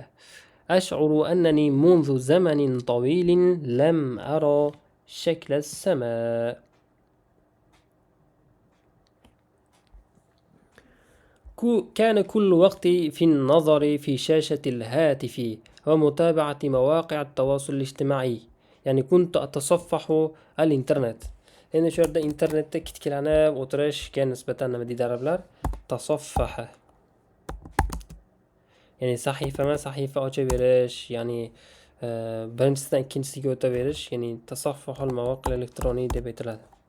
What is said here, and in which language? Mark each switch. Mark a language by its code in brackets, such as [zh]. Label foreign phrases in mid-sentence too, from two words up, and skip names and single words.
[ar] أشعر أنني منذ زمن طويل لم أرى شكل السماء. كان كل وقتي في النظر في شاشة الهاتف ومتابعة مواقع التواصل الاجتماعي. يعني كنت أتصفح الإنترنت. [uz] endi shu yerda internetda kitkilanib o'tirish ga nisbatan nima deydi arablar? Tasaffaha. Ya'ni sahifa ochaverish, ya'ni birinchisidan ikkinchisiga o'taverish, ya'ni [ar] تصفح المواقع الإلكتروني [uz] deb aytiladi.